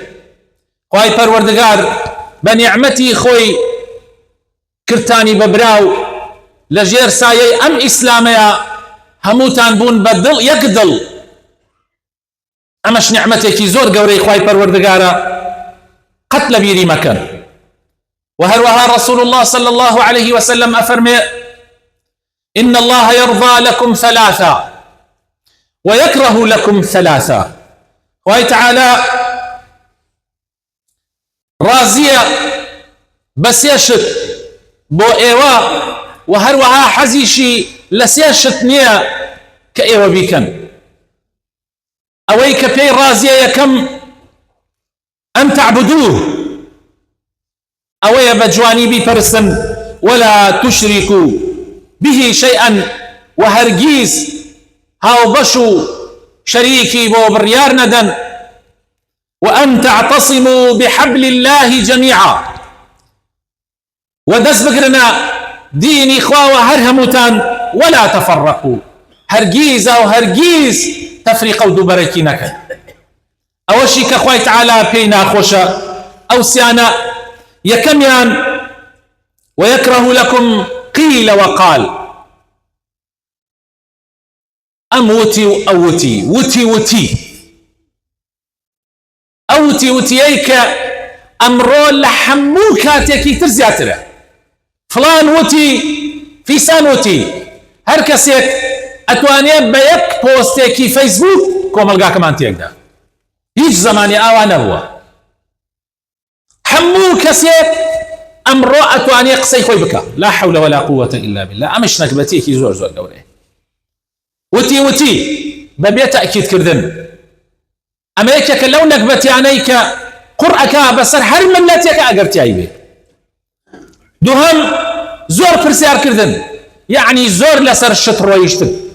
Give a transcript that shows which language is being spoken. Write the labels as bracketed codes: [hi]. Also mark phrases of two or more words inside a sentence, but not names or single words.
[ckb] خوای پەروەردگار بە نیعمەتی خۆی کردتانی بەبراو لە ژێر سایەی ئەم ئیسلامەیە هەمووتان بوون بە دڵ یەک دڵ. ئەمەش نیعمەتێکی زۆر گەورەی خوای پەروەردگارە، قەت لە بیری مەکەن. و هەروەها [ar] رسول الله صلى الله عليه وسلم [ckb] ئەفەرمێ: [ar] إن الله يرضى لكم ثلاثة ويكره لكم ثلاثة. [ckb] خوای تعالى رازیە بە سێ شت بۆ ئێوە و هەروەها حەزیشی لە سێ شت نییە کە ئێوە بیکەن. ئەوەی کە پێی ڕازیە یەکەم [ar] ئەن تعبدوه، [ckb] ئەوەیە بە جوانی بیپەرستن، [ar] ولا تشركوا به شيئا، [ckb] و هەرگیز هاوبەش و شەریکی بۆ بڕیار نەدەن. [ar] وأن تعتصموا بحبل الله جميعا، [ckb] ودەست بگرنە دینی خواوە هەر هەمووتان، [ar] ولا تفرقوا، [ckb] هەرگیز و هەرگیز تەفریقە و دووبەرەکی نەکەن. ئەوەشی کە خوای تعالی پێی ناخۆشە ئەو سیانە. یەکەمیان: [ar] ويكره لكم قيل وقال. [ckb] ئەم وتی و ئەوتی، وتیەی کە ئەمڕۆ لە هەموو کاتێکی تر زیاترە. فلان وتی، فیسان وتی، هەر کەسێک ئەتوانێت بە یەک پۆستێکی فەیسبوک کۆمەلگاکەمان تێکدا. هیچ زمانی ئاوا نەبووە. هەموو کەسێک ئەمڕۆ ئەتوانێت قسەی خۆی بکە. [ar] لا حول ولا قوة إلا بالله. [ckb] ئەمەش نەکبەتێکی زۆر زۆر گەورەیە. وتی بەبێ تەئکیدکردن ئەمە یەکێکە لەو نەکبەتیانەی کە قورئەکە بەسەر هەر ملەتێکە ئەگەر تیایی بێ. دووهەم زۆر پرسیارکردن، یعنی زۆر لەسەر شت ڕۆیشتن.